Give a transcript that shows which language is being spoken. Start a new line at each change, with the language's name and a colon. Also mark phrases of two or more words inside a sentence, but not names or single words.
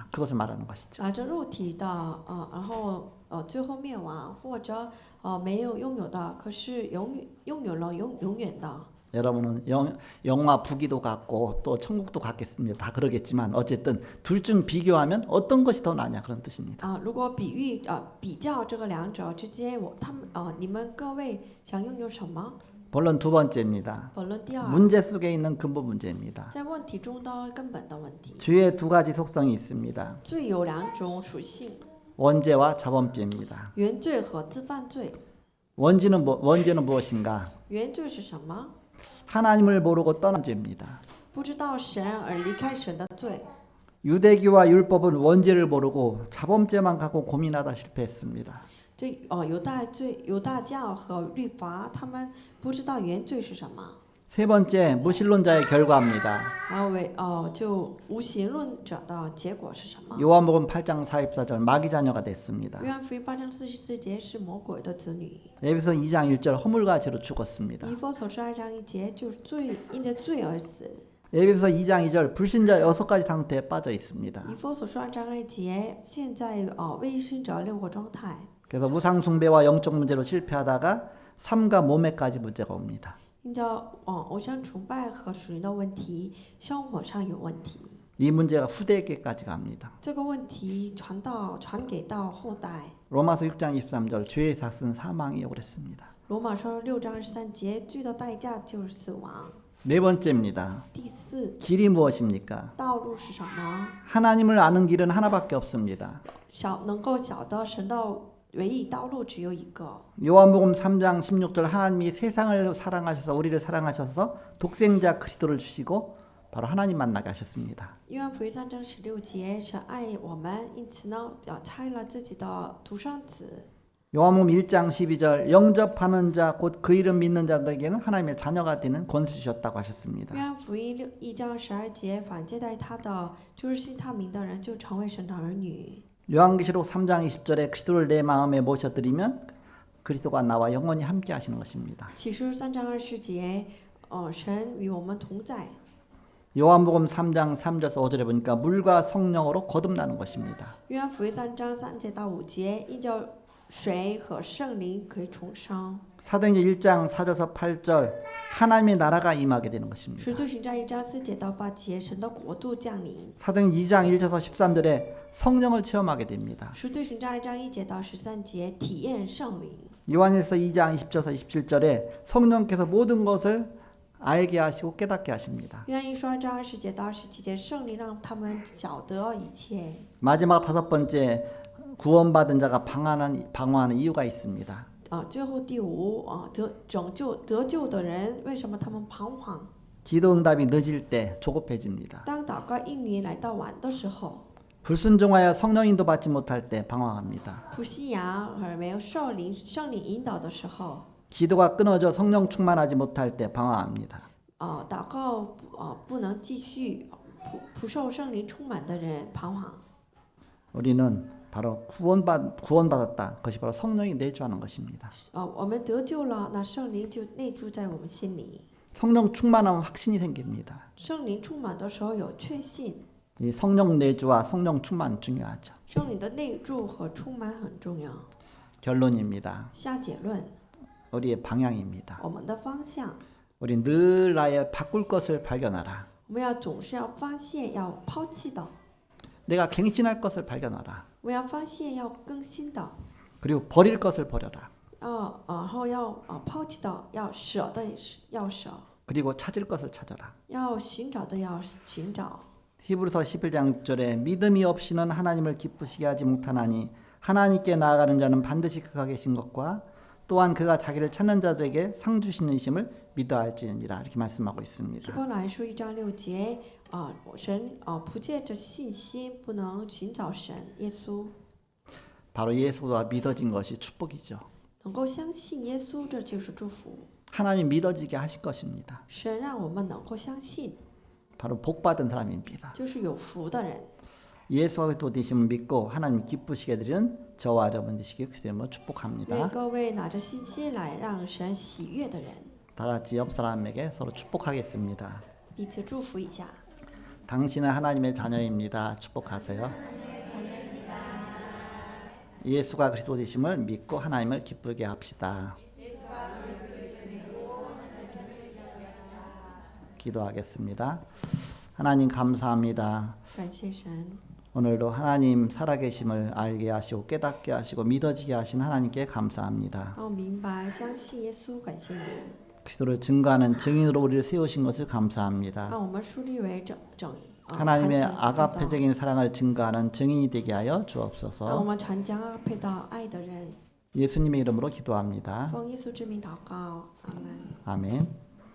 Korean: 그것을 말하는 것이죠.
Chinese: 拿着肉体的然后最后灭亡，或者没有拥有的，可是拥有了永远的。
Korean: 여러분은 영화 부기도 같고 또 천국도 같겠습니다. 다 그러겠지만 어쨌든 둘 중 비교하면 어떤 것이 더 나냐 그런 뜻입니다.
Chinese: 如果比较这个两者之间，你们各位想拥有什么？
Korean: 본론 두 번째입니다.
Chinese: 本论第二，
Korean: 문제 속에 있는 근본 문제입니다.
Chinese: 在问题中的根本的问题。
Korean: 죄의 두 가지 속성이 있습니다.
Chinese: 罪有两种属性，
Korean: 원죄와 자범죄입니다.
Chinese: 原罪和自犯罪。
Korean: 원죄는 무엇인가?
Chinese: 原罪是什么？
Korean: 하나님을 모르고 떠난 죄입니다.
Chinese: 不知道神而离开神的罪。
Korean: 유대교와 율법은 원죄를 모르고 자범죄만 갖고 고민하다 실패했습니다.
Chinese: 这犹大教和律法，他们不知道原罪是什么。
Korean: 세 번째, 무신론자의 결과입니다.
Chinese: 还有就无形论者的结果是什么？
Korean: 요한복음 8장 44절 마귀 자녀가 됐습니다.
Chinese: 约翰福音8章44节是魔鬼的子女。
Korean: 에베소 2장 1절 허물과 죄로 죽었습니다.
Chinese: 以弗所书2章1节就是因着罪而死。
Korean: 에베소 2장 2절 불신자 6가지 상태에 빠져 있습니다.
Chinese: 以弗所书2章2节现在未信者6个状态。
Korean: 그래서 우상 숭배와 영적 문제로 실패하다가 삶과 몸에까지 문제가 옵니다.
Chinese: 因着偶像崇拜和属灵的问题，生活上有问题。
Korean: 이 문제가 후대에게까지 갑니다.
Chinese: 这个问题传给到后代。
Korean: 로마서 6장 23절 죄의 삭은 사망이요 그랬습니다.
Chinese: 罗马书6章23节，罪的代价就是死亡。
Korean: 네 번째입니다.
Chinese: 第四，
Korean: 길이 무엇입니까?
Chinese: 道路是什么？
Korean: 하나님을 아는 길은 하나밖에 없습니다.
Chinese: 能够晓得神的唯一道路只有一个。
Korean: 요한복음 3장 16절 하나님이 세상을 사랑하셔서 우리를 사랑하셔서 독생자 그리스도를 주시고 바로 하나님 만나게 하셨습니다.
Chinese: 约翰福音3章16节，神爱我们，因此呢，差了自己的独生子。
Korean: 요한복음 1장 12절 영접하는 자 곧 그 이름 믿는 자들에게는 하나님의 자녀가 되는 권세 주셨다고 하셨습니다.
Chinese: 约翰福音1章12节，反接待他的，就是信他名的人就成为神的儿女。
Korean: 요한계시록 3장 20절에 그리스도를 내 마음에 모셔드리면 그리스도가 나와 영원히 함께 하시는 것입니다.
Chinese: 启示3章20节，神与我们同在。
Korean: 요한복음 3장 3절에서 5절에 보니까 물과 성령으로 거듭나는 것입니다.
Chinese: 约翰福音3章3节到5节，因着水和圣灵可以重生。
Korean: 사도행전 1장 4절에서 8절 하나님의 나라가 임하게 되는 것입니다.
Chinese: 使徒行传1章4节到8节，神的国度降临。
Korean: 사도행전 2장 1절에서 13절에 성령을 체험하게 됩니다.
Chinese: 使徒行传1章1节到13节，体验圣灵。
Korean: 요한일서 2장 20절에서 27절에 성령께서 모든 것을 알게 하시고 깨닫게 하십니다.
Chinese: 约翰一书2章20节到27节，圣灵让他们晓得一切。
Korean: 마지막 다섯 번째 구원받은 자가 방황하는 이유가 있습니다.
Chinese: 最后第5得救的人，为什么他们彷徨？
Korean: 기도 응답이 늦을 때 조급해집니다.
Chinese: 当祷告应允来到晚的时候，
Korean: 불순종하여 성령 인도 받지 못할 때 방황합니다.
Chinese: 不信仰而没有圣灵引导的时候，
Korean: 기도가 끊어져 성령 충만하지 못할 때 방황합니다.
Chinese: 祷告不能继续，不受圣灵充满的人彷徨。
Korean: 우리는 바로 구원받았다. 그것이 바로 성령이 내주하는 것입니다.
Chinese: 我们得救了，那圣灵就内住在我们心里。
Korean: 성령 충만하면 확신이 생깁니다.
Chinese: 圣灵充满的时候有确信，
Korean: 이 성령 내주와 성령 충만 중요하죠.
Chinese: 圣灵的内住和充满很重要。
Korean: 결론입니다.
Chinese: 下结论，
Korean: 우리의 방향입니다.
Chinese: 我们的方向，
Korean: 우리 늘 나의 바꿀 것을 발견하라.
Chinese: 我们要总是要发现要抛弃的，
Korean: 내가 갱신할 것을 발견하라.
Chinese: 我们要发现要更新的，
Korean: 그리고 버릴 것을 버려라.
Chinese: 然后要抛弃的要舍的要舍，
Korean: 그리고 찾을 것을 찾아라.
Chinese: 要寻找的要寻找。
Korean: 히브리서 11장 6절에 믿음이 없이는 하나님을 기쁘시게 하지 못하나니 하나님께 나아가는 자는 반드시 그가 계신 것과 또한 그가 자기를 찾는 자들에게 상 주시는 이심을 믿어야 할지니라 이렇게 말씀하고
Chinese: 希
Korean: 있습니다.
Chinese: 伯来书1章6节，神不借着信心不能寻找神耶稣，
Korean: 바로 예수가 믿어진 것이 축복이죠.
Chinese: 能够相信耶稣，这就是祝福。
Korean: 하나님 믿어지게 하실 것입니다.
Chinese: 神让我们能够相信，
Korean: 바로 복받은 사람입니다.
Chinese: 就是有福的人。
Korean: 예수가 또 되심을 믿고 하나님 기쁘시게 드리는 저와 여러분 되시길 주님으로
Chinese: 愿
Korean: 축복합니다.
Chinese: 各位拿着信心来让神喜悦的人，
Korean: 다 같이 옆 사람에게 서로 축복하겠습니다.
Chinese: 彼此祝福一下。
Korean: 당신은 하나님의 자녀입니다. 축복하세요. 예수가 그리스도 되심을 믿고 하나님을 기쁘게 합시다. 기도하겠습니다. 하나님 감사합니다.
Chinese: 感谢神，
Korean: 오늘도 하나님 살아계심을 알게 하시고 깨닫게 하시고 믿어지게 하신 하나님께 감사합니다.
Chinese: 让我明白相信耶稣，感谢你，
Korean: 그리스도를 증거하는 증인으로 우리를 세우신 것을 감사합니다.
Chinese: 让我们树立为传
Korean: 하나님의
Chinese: 讲基督的，
Korean: 아가페적인 사랑을 증거하는 증인이 되게 하여
Chinese: 让我
Korean: 주옵소서.
Chinese: 们传讲阿佩的爱的人。
Korean: 예수님의 이름으로 기도합니다.
Chinese: 奉耶稣之名祷告，阿门。
Korean: 아멘.